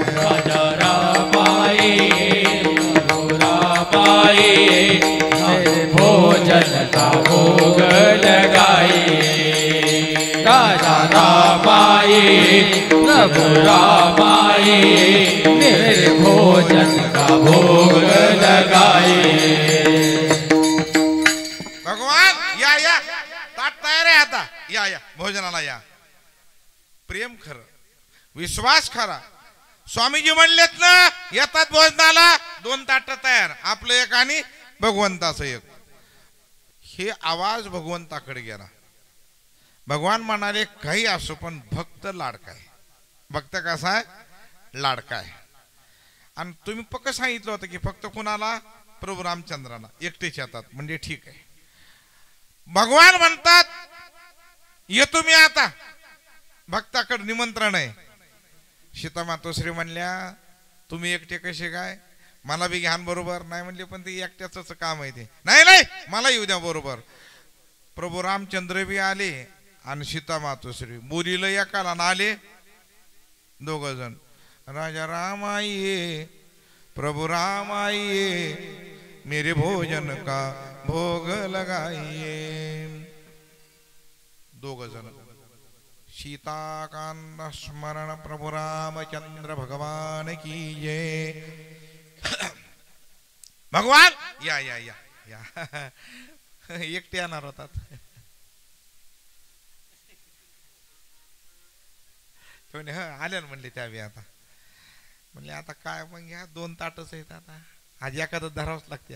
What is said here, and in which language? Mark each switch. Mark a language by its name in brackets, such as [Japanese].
[Hindi] राजा राम आइए, प्रभु राम आइए, मेरे भोजन का भोग लगाइए. राजा राम आइए, प्रभु राम आइए, मेरे भोजन का भोग लगाइए. [Marathi] भगवान या ताट तयार आहे आता, या भोजनाला या. प्रेम खरं, विश्वास खरा. स्वामीजी म्हणलेत ना, येतात भोजनाला, 2 ताट तयार, आपलं एक आणि भगवंताचं एक. हे आवाज भगवंताकडे गेला. भगवान म्हणाले काही असो पण भक्त लाडका आहे. भक्त कसा आहे? लाडका आहे. आणि तुम्ही पक्क सांगितलं होतं की फक्त कुणाला? प्रभू रामचंद्राला एकटेच येतात, म्हणजे ठीक आहे. भगवान म्हणतात येतो मी आता, भक्ताकडे निमंत्रण आहे. सीता मातोश्री म्हणल्या तुम्ही एकटे कसे काय, मला बी घ्यान बरोबर. नाही म्हणले पण ते एकट्याच काम आहे, ते नाही मला येऊ द्या बरोबर. प्रभू रामचंद्र बी आले आणि सीता मातोश्री मुलीला एकाला आले 2 जण. [Hindi] राजा राम आइए, प्रभु राम आइए, मेरे भोजन का भोग लगाइए. [Marathi] 2 जण. सीताकांत स्मरण प्रभु रामचंद्र भगवान की जय. भगवान या या या या एकटे येणार होतात. आल्या म्हणले त्यावेळी. आता म्हणले आता काय मग घ्या, 2 ताटच आहेत आता, आज एखादं धरावंच लागते.